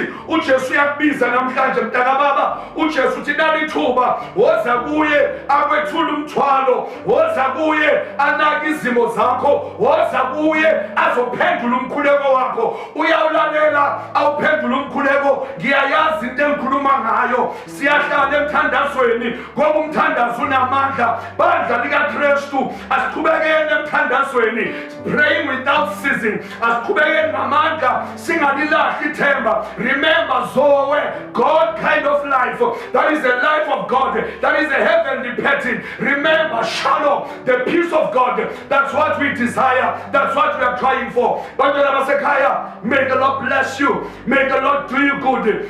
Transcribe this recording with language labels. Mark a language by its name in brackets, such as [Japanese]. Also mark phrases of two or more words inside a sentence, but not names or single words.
[Zulu] uJesu uyakubiza namhlanje mntakababa. uJesu uthi nalithuba woza kuye akwethula umthwalo, woza kuye anaka izimo zakho, woza kuye azophendula umkhuleko wakho. Uyawulalela awuphendula umkhuleko. Ngiyayazi into engikhuluma ngayo. Siyahlala emthandazweni ngoba umthandazo unamandla. Bandla likaKristu asiqhubekeni emthandazweni, [English] praying without ceasing. [Zulu] Asiqhubekeni ngamandla, singalilahli ithemba. [English] Remember Zoe, God kind of life. That is the life of God. That is a heavenly pattern. Remember Shalom, the peace of God. That's what we desire. That's what we are trying for. May the Lord bless you. May the Lord do you good.